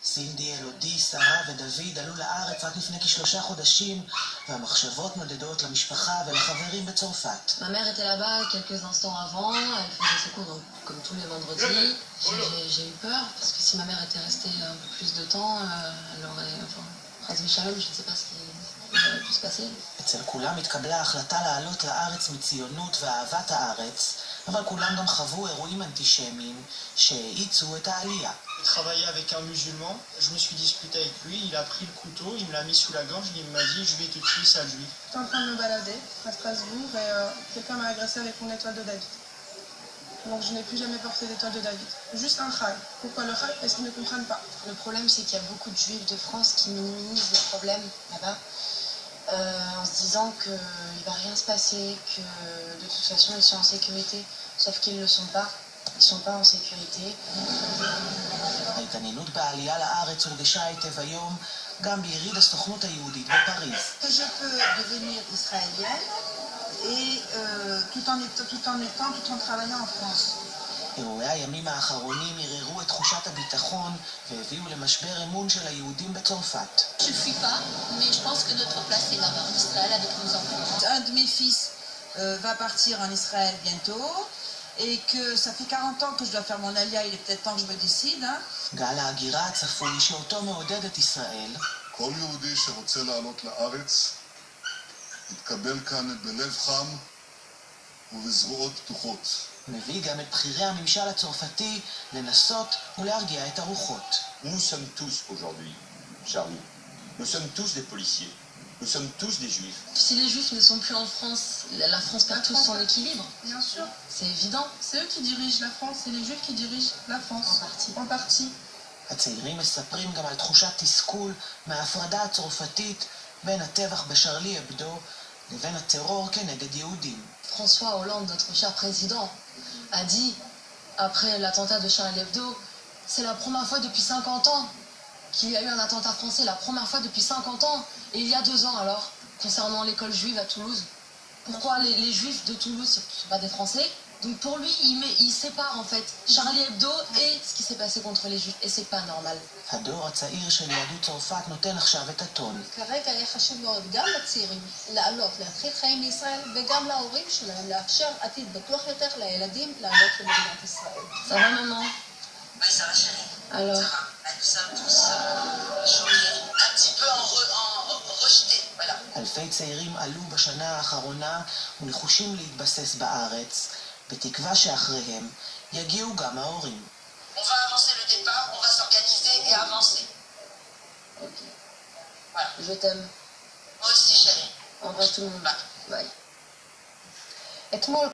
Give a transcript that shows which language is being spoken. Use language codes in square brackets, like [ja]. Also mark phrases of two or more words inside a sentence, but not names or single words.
[he] סינדי, אלודי, שרה ודוד עלו לארץ רק לפני כ3 חודשים, והמחשבות נודדות למשפחה ולחברים בצרפת. [fr] Ma mère était là-bas quelques instants avant, elle faisait ses cours comme tous les vendredis. J'ai eu peur, parce que si ma mère était restée un peu plus de temps, elle aurait... Enfin, [he] חס ושלום, [fr] je ne sais pas ce qui aurait pu se passer. [he] אצל כולם התקבלה ההחלטה לעלות לארץ מציונות ואהבת הארץ, אבל כולם גם חוו אירועים אנטישמיים שהאיצו את העלייה. [fr] Je travaillais avec un musulman, je me suis disputé avec lui, il a pris le couteau, il me l'a mis sous la gorge, il m'a dit je vais te tuer, sale juif. J'étais en train de me balader à Strasbourg et quelqu'un m'a agressé avec mon étoile de David. Donc je n'ai plus jamais porté d'étoile de David. Juste un chai. Pourquoi le chai? Parce qu'ils ne comprennent pas. Le problème, c'est qu'il y a beaucoup de juifs de France qui minimisent le problème là-bas, en se disant qu'il ne va rien se passer, que de toute façon ils sont en sécurité, sauf qu'ils ne le sont pas. Ils ne sont pas en sécurité. [he] ההתעניינות בעלייה לארץ הורגשה היטב היום גם ביריד הסוכנות היהודית בפריז. [fr] Je peux devenir israélienne et tout en travaillant en France. [he] אירועי הימים האחרונים ערערו את תחושת הביטחון והביאו למשבר אמון של היהודים בצרפת. [fr] Je ne fuis pas, mais je pense que notre place est là-bas en Israël avec nos enfants. Un de mes fils va partir en Israël bientôt et que ça fait 40 ans que je dois faire mon alia, il est peut-être temps que je me décide. [he] גל ההגירה הצפוי שאותו מעודדת ישראל. כל יהודי שרוצה לעלות לארץ יתקבל כאן בלב חם ובזרועות פתוחות. מביא גם את בכירי הממשל הצרפתי לנסות ולהרגיע את הרוחות. [fr] Nous sommes tous aujourd'hui, Charlie, nous sommes tous des policiers, nous sommes tous des juifs. Si les juifs ne sont plus en France, la France perd tout son équilibre. Bien sûr. C'est évident. C'est eux qui dirigent la France, c'est les juifs qui dirigent la France. En partie. En partie. [he] הצעירים מספרים גם על תחושת תסכול מההפרדה הצרפתית בין הטבח בשרלי אבדו לבין הטרור כנגד יהודים. [fr] François Hollande, notre cher président, a dit, après l'attentat de Charlie Hebdo, c'est la première fois depuis 50 ans qu'il y a eu un attentat français, la première fois depuis 50 ans. Et il y a 2 ans alors, concernant l'école juive à Toulouse. Pourquoi les juifs de Toulouse ne sont pas des Français? Donc pour lui, il sépare en fait Charlie Hebdo et ce qui s'est passé contre les juifs. Et c'est pas normal. [he] הדור הצעיר של יהדות צרפת נותן עכשיו את הטון. כרגע היה חשוב מאוד גם לצעירים לעלות, להתחיל חיים בישראל, וגם להורים שלהם לאפשר עתיד בטוח יותר לילדים לעלות למדינת ישראל. [fr] Ça va maman? Oui, ça va chérie. Alors? Ça va. Nous sommes tous choqués, un petit peu rejetés, voilà. [he] אלפי צעירים עלו בשנה האחרונה ונחושים להתבסס בארץ, בתקווה שאחריהם יגיעו גם ההורים. [fr] On va avancer le départ, on va s'organiser et avancer. Ok. Voilà. Je t'aime. Moi aussi chérie. Embrasse tout le monde. Bye. Bye.